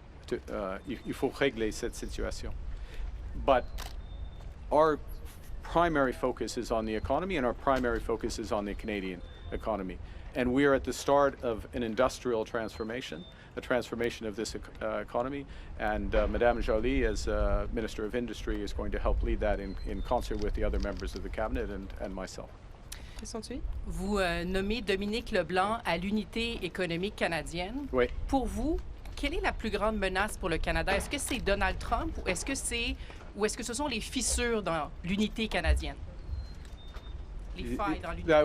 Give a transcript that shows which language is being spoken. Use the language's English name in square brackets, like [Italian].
[French] Il faut régler cette situation. [English] But our primary focus is on the economy, and our primary focus is on the Canadian economy. And we are at the start of an industrial transformation, a transformation of this economy. And Madame Joly, as Minister of Industry, is going to help lead that in concert with the other members of the Cabinet and myself. [French] Vous nommez Dominic LeBlanc à l'unité économique canadienne. Oui. Pour vous, quelle est la plus grande menace pour le Canada? Est-ce que c'est Donald Trump ou est-ce que ce sont les fissures dans l'unité canadienne? Les failles dans l'unité.